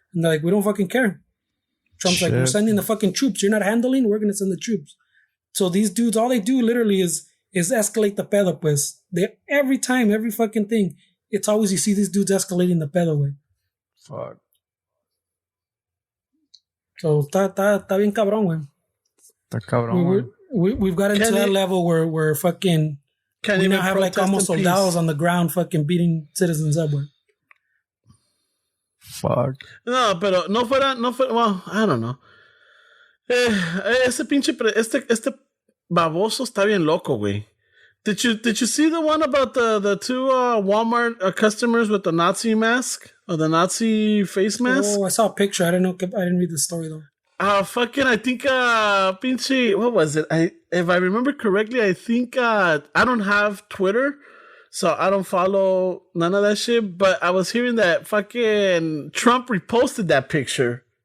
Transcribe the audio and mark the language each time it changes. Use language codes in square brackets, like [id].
[en] And they're like, we don't fucking care. Trump's like, we're sending the fucking troops. You're not handling, we're going to send the troops. So these dudes, all they do literally is escalate the [es] pedo, pues. [en] Every time, every fucking thing, it's always you see these dudes escalating the [es] pedo, [en] way. Fuck. [es] So está bien cabrón, güey. Está cabrón, [en] we've got into that level where fucking... We now have like almost [es] soldados [en] on the ground fucking beating citizens up, [es] güey. [en] Fuck. [es] No, pero no fuera, [en] well, I don't know. [es] Ese pinche, este baboso está bien loco, güey. [en] Did you see the one about the 2 Walmart customers with the Nazi mask or the Nazi face mask? Oh, I saw a picture. I didn't read the story though. Fucking, I think, [es] pinche, [en] what was it? If I remember correctly, I think, I don't have Twitter, so I don't follow none of that shit, but I was hearing that fucking Trump reposted that picture.